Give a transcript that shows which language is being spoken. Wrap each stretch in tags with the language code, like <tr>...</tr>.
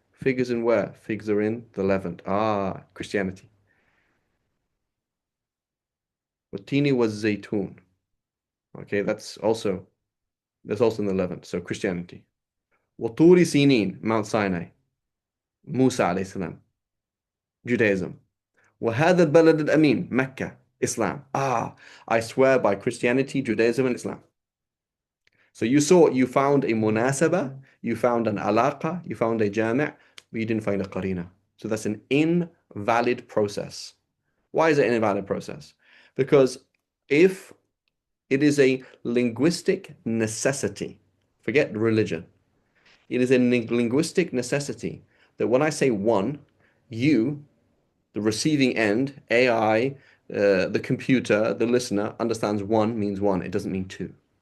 <en>Fig is in where? Figs are in the Levant. Ah, Christianity.</en> <ar>والتين والزيتون.</ar> <en>Okay, that's also in the Levant. So Christianity.</en> <ar>وطور سينين, Mount Sinai.</ar> <en>Musa alayhi salam. Judaism.</en> <ar>وهذا البلد الأمين, Mecca.</ar> <en>Islam. I swear by Christianity, Judaism, and Islam. So you found a munasaba, you found an alaqa, you found a jami', but you didn't find a qarina. So that's an invalid process. Why is it an invalid process? Because if it is a linguistic necessity, forget religion, it is a linguistic necessity that when I say one, you, the receiving end, AI, the computer, the listener, understands one means one. It doesn't mean two.</en>